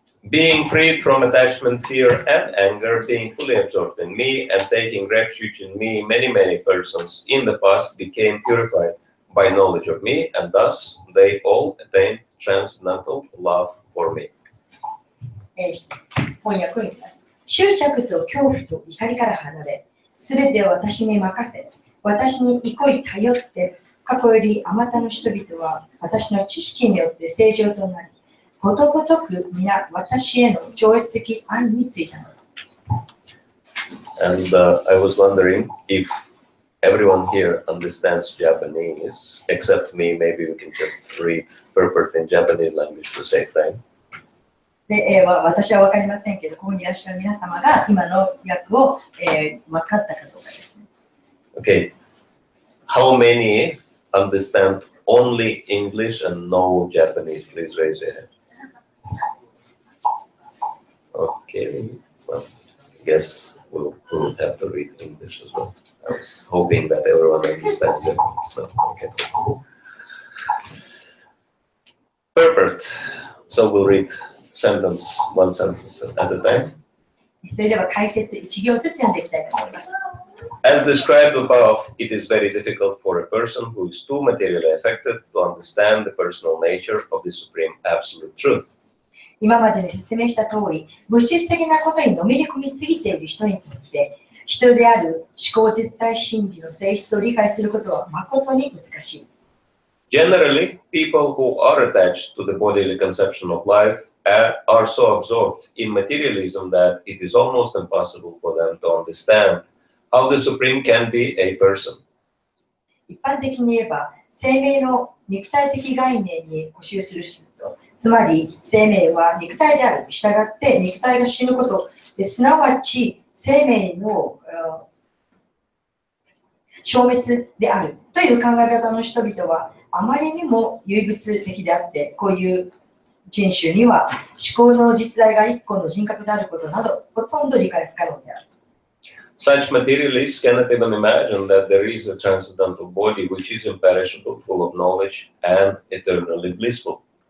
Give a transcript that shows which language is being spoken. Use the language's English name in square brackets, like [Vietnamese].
[English] Being freed from attachment, fear, and anger, being fully absorbed in me, and taking refuge in me, many persons in the past became purified by knowledge of me, and thus they all attained transcendental love for me. [Japanese] 翻訳を言います。執着と恐怖と怒りから離れ、すべてを私に任せ、私に憩い頼って、過去よりあまたの人々は私の知識によって正常となり、ことごとく皆私への超越的愛についたのだ。 [English] And I was wondering if everyone here understands Japanese, except me. Maybe we can just read purport in Japanese language to save time. [Japanese] で、私は分かりませんけど、ここにいらっしゃる皆様が今の訳を、分かったかどうかですね。 [English] Okay. How many understand only English and no Japanese? Please raise your hand. Okay. Well, I guess we'll have to read English as well. I was hoping that everyone understands Japanese. So, okay. Purport. So we'll read one sentence at a time. [Japanese] それでは解説1行ずつ読んでいきたいと思います。 [English] As described above, it is very difficult for a person who is too materially affected to understand the personal nature of the Supreme Absolute Truth. [Japanese] 今までに説明した通り、物質的なことにのめり込みすぎている人にとって、人である思考実体真理の性質を理解することは誠に難しい。 [English] Generally, people who are attached to the bodily conception of life are so absorbed in materialism that it is almost impossible for them to understand how the Supreme can be a person. [Japanese] 一般的に言えば、生命の肉体的概念に固執する人と、つまり生命は肉体である。したがって肉体が死ぬこと、すなわち生命の消滅であるという考え方の人々はあまりにも唯物的であって、こういう人種には思考の実在が一個の人格であることなどほとんど理解不可能である。 [English] Such materialists cannot even imagine that there is a transcendental body which is imperishable, full of knowledge, and eternally blissful.